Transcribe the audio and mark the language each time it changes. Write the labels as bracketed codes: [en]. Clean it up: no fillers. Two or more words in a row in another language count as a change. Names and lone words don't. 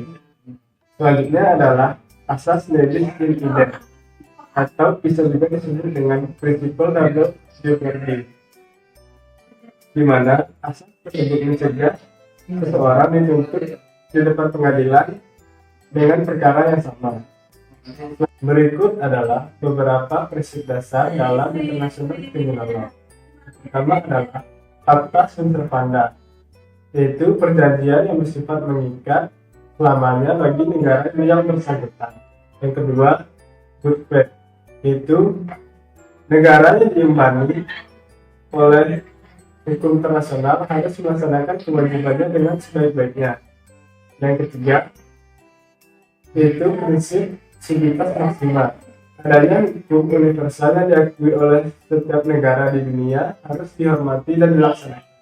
[id] Selanjutnya adalah asas [la] legis in idem, [id] atau bisa juga disebut dengan prinsipal [en] double jeopardy, [id] di mana asas tersebut mencegah seseorang dituntut di depan pengadilan dengan perkara yang sama. Berikut adalah beberapa prinsip dasar dalam [en] international criminal law. [id] Pertama adalah [la] pacta sunt servanda, [id] yaitu perjanjian yang bersifat mengikat selamanya bagi negara yang bersangkutan. Yang kedua, [en] good faith, [id] yaitu negara yang diimbangi oleh hukum internasional harus melaksanakan kewajibannya dengan sebaik-baiknya. Yang ketiga, yaitu prinsip [la] civitas maximal, [id] adanya hukum universal yang diakui oleh setiap negara di dunia harus dihormati dan dilaksanakan.